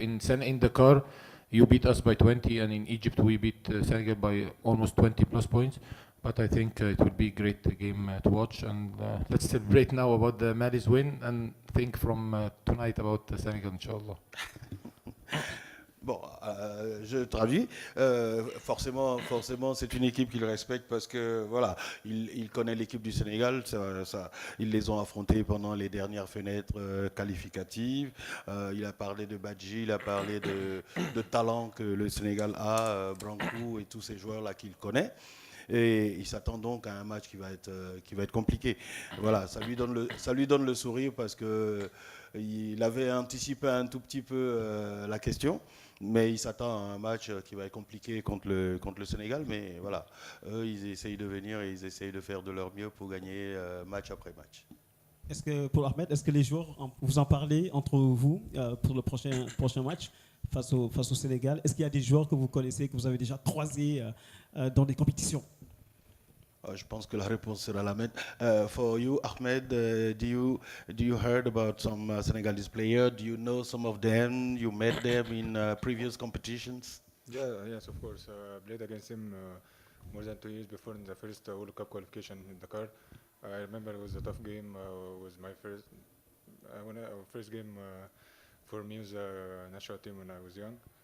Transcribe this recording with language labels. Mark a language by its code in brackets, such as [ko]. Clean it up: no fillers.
[en] In Dakar, you beat us by 20, and in Egypt we beat Senegal by almost 20 plus points. But I think it will be a great game to watch, and let's celebrate now about the Mali's win and think from tonight about Senegal, inshallah. [fr] Bon, je traduis. Forcément, c'est une équipe qu'il respecte parce que voilà, il connaît l'équipe du Sénégal. Ils les ont affrontés pendant les dernières fenêtres qualificatives. Il a parlé de Badji, il a parlé de talent que le Sénégal a, Branco et tous ces joueurs-là qu'il connaît. Et il s'attend donc à un match qui va être compliqué. Voilà, ça lui donne le sourire parce que il avait anticipé un tout petit peu la question, mais il s'attend à un match qui va être compliqué contre le Sénégal. Mais voilà, eux, ils essayent de venir et ils essayent de faire de leur mieux pour gagner match après match. Est-ce que, pour Ahmed, est-ce que les joueurs, vous en parlez entre vous pour le prochain match face au Sénégal? Est-ce qu'il y a des joueurs que vous connaissez, que vous avez déjà croisés dans des compétitions? Je pense que la réponse sera la même. [en] For you, Ahmed, do you heard about some Senegalese players? Do you know some of them? You met them in previous competitions? Yes, of course. I played against him more than 2 years before in the first World Cup qualification in Dakar. I remember it was a tough game. It was my first game for me was a national team when I was young.